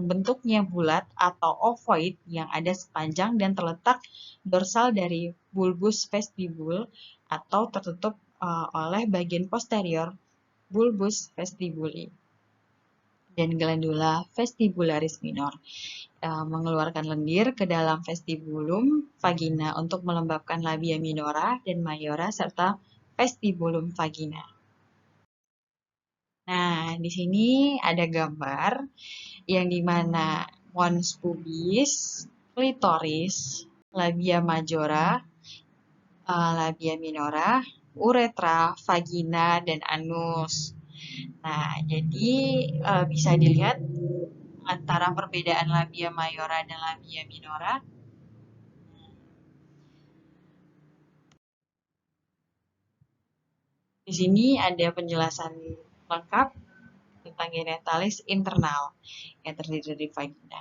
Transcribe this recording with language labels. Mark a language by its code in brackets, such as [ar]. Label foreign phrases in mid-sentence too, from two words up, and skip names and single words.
[id] bentuknya bulat atau ovoid yang ada sepanjang dan terletak dorsal dari bulbus vestibul atau tertutup oleh bagian posterior [la] bulbus vestibuli, [id] dan glandula vestibularis minor mengeluarkan lendir ke dalam vestibulum vagina untuk melembabkan labia minora dan mayora serta vestibulum vagina. Nah, di sini ada gambar yang dimana mons pubis, klitoris, labia majora, labia minora, uretra, vagina, dan anus. Nah, jadi bisa dilihat antara perbedaan labia mayora dan labia minora. Di sini ada penjelasan lengkap tentang genitalis internal yang terdiri dari vagina.